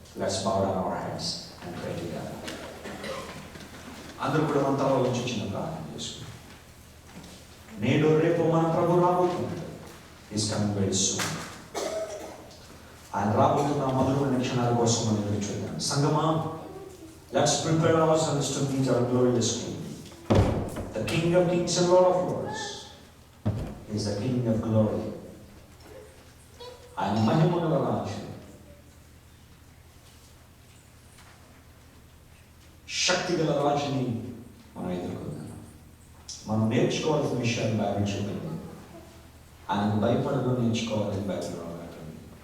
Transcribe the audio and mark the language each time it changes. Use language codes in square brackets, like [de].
[en] Let's bow down our hands and pray together. [te] అందరూ కూడా మన తలలో నుంచి చిన్న ప్రార్థన చేసుకుంటాం. నేడు రేపు మన ప్రభు రాబోతున్నాడు. [en] Is coming very soon. [te] ఆయన రాబోతున్న మధురమైన క్షణాల కోసం మనం ఎదురు చూద్దాం. సంగమా, [en] Let's prepare ourselves to meet our glorious King. The King of Kings and Lord of Lords is the King of glory. [te] ఆయన మహిమగల రాజు, శక్తిగల రాజుని మనం ఎదుర్కొన్నాం. మనం నేర్చుకోవాల్సిన విషయాలు బైబిల్ చూపింది. ఆయనకు భయపడడం నేర్చుకోవాలని బైబిల్ రాబడుతుంది.